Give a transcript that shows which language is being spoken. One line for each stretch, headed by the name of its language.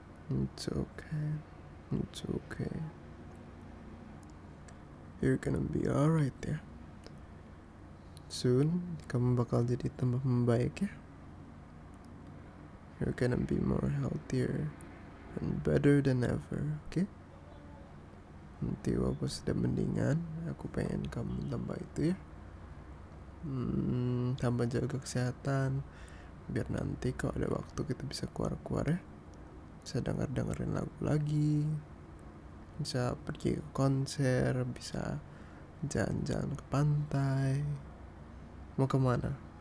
English: It's okay. It's okay. You're gonna be alright ya. Soon
Indonesian: kamu bakal jadi tambah membaik ya.
English: You're gonna be more healthier and better than ever, okay?
Indonesian: Nanti walaupun sudah mendingan, aku pengen kamu tambah itu ya. Tambah jaga kesehatan, biar nanti kalau ada waktu kita bisa keluar-keluar ya. Bisa dengerin lagu lagi, bisa pergi ke konser, bisa jalan-jalan ke pantai. Mau kemana?